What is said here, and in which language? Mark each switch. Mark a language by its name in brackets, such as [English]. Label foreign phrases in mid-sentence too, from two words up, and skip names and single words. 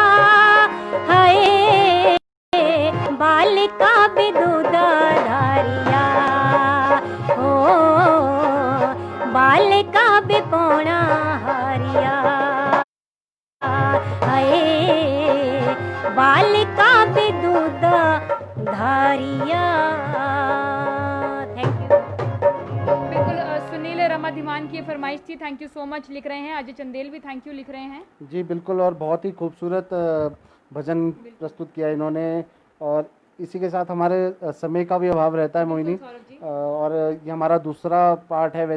[Hindi] हाय बालिका बेदूदा धारिया, हो बालिका बेपौना हारिया, हाय बालिका बेदूदा धारिया। [English] thank you. [Hindi] बिल्कुल सुनील रमा धीमान की फरमाइश थी, [English] thank you so much [Hindi] लिख रहे हैं। अजय चंदेल भी [English] thank you [Hindi] लिख रहे हैं। जी बिल्कुल, और बहुत ही खूबसूरत भजन प्रस्तुत किया इन्होंने। और इसी के साथ हमारे समय का भी अभाव रहता है मोहिनी, और ये हमारा दूसरा पार्ट है।